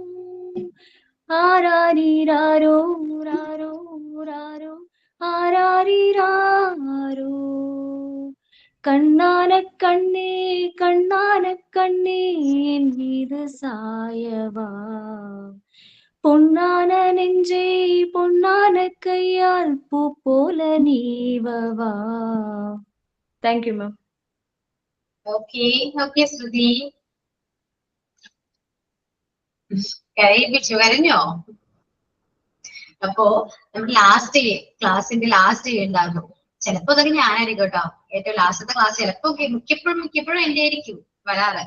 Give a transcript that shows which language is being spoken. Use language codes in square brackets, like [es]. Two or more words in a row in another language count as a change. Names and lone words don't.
[ta] ஆராரிராரோ ராரோ ராரோ ஆராரிராரோ, கண்ணான கண்ணே கண்ணான கண்ணே என் மீது சாயவா, பொன்னான நெஞ்சே பொன்னான கையால் பூ போல நீவவா. [en] Thank you ma'am. OK OK [ml] ശ്രുതി, കരയിപ്പിച്ചു, കരഞ്ഞോ? അപ്പോ നമ്മുടെ ക്ലാസിന്റെ ലാസ്റ്റ് ഉണ്ടാകും, ചിലപ്പോ അതൊക്കെ ഞാനായിരിക്കും കേട്ടോ ഏറ്റവും ലാസ്റ്റത്തെ ക്ലാസ്, ചിലപ്പോ മിക്കപ്പോഴും എന്റെ ആയിരിക്കും വരാറ്.